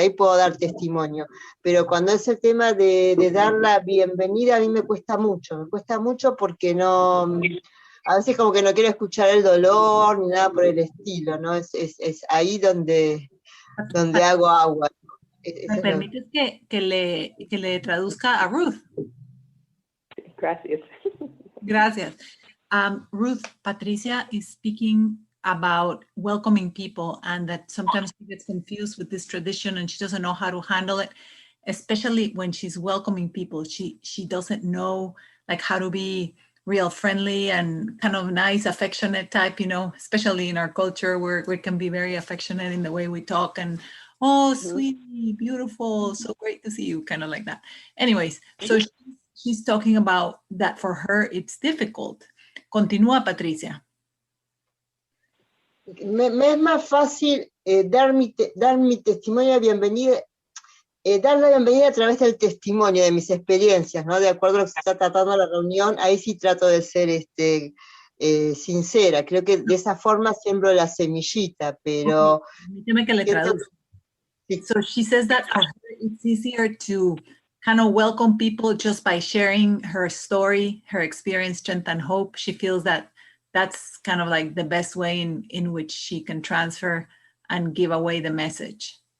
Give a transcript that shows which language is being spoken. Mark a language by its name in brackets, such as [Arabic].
[Spanish] Ahí puedo dar testimonio. Pero cuando es el tema de dar la bienvenida, a mí me cuesta mucho porque no... A veces como que no quiero escuchar el dolor ni nada por el estilo, ¿no? Es ahí donde hago agua. ¿Me permites que le traduzca a Ruth? Gracias. Gracias. [English] Ruth, Patricia is speaking about welcoming people and that sometimes she gets confused with this tradition and she doesn't know how to handle it, especially when she's welcoming people. She doesn't know like how to be real friendly and kind of nice, affectionate type, you know, especially in our culture where we can be very affectionate in the way we talk and, oh, sweetie, beautiful, so great to see you, kind of like that. Anyways, so she's talking about that for her, it's difficult. [Spanish] Continúa, Patricia. Me es más fácil dar mi testimonio de bienvenida, dar la bienvenida a través del testimonio de mis experiencias, ¿no? De acuerdo a lo que se está tratando en la reunión, ahí sí trato de ser sincera. Creo que de esa forma siembro la semillita, pero... Permíteme que le traduzca. [English] So she says that for her, it's easier to kind of welcome people just by sharing her story, her experience, strength, and hope. She feels that that's kind of like the best way in which she can transfer and give away the message.